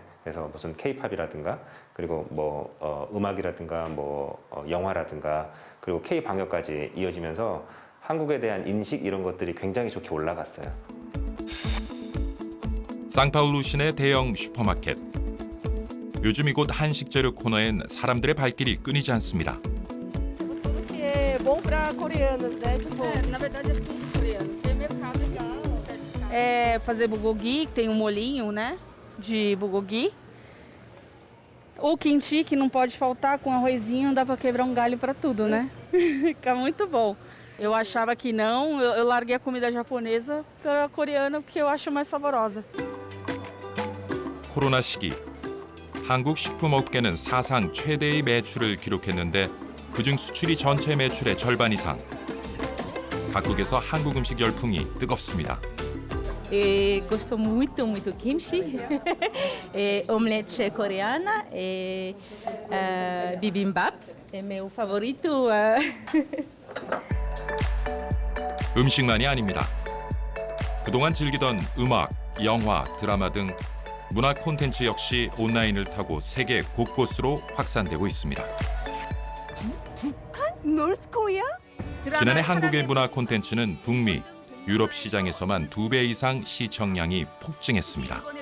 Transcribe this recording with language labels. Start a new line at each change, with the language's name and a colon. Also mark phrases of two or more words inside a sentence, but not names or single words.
Korean: 그래서 무슨 K-팝이라든가 그리고 뭐 음악이라든가 영화라든가 그리고 K-방역까지 이어지면서 한국에 대한 인식 이런 것들이 굉장히 좋게 올라갔어요. 상파울루 시내 대형 슈퍼마켓. 요즘 이곳 한식재료 코너엔 사람들의 발길이 끊이지 않습니다.
Portuguese: É bom para coreanos, né? Tipo, na verdade é tudo coreano. Tem mercado legal. É fazer bulgogi, que tem um molhinho, né? De bulgogi. Ou kimchi, que não pode faltar, com arrozinho dá para quebrar um galho para tudo, né? Fica muito bom. Eu achava que não, eu larguei a comida japonesa pela coreana porque eu acho mais saborosa.
Korean: 코로나 시기, 한국 식품업계는 사상 최대의 매출을 기록했는데 그중 수출이 전체 매출의 절반 이상. 각국에서 한국 음식 열풍이 뜨겁습니다.
Portuguese: Gosto muito kimchi, omelete coreana, bibimbap, é meu favorito.
Korean: 음식만이 아닙니다. 그동안 즐기던 음악, 영화, 드라마 등 문화 콘텐츠 역시 온라인을 타고 세계 곳곳으로 확산되고 있습니다. 지난해 한국의 문화 콘텐츠는 북미, 유럽 시장에서만 2배 이상 시청량이 폭증했습니다.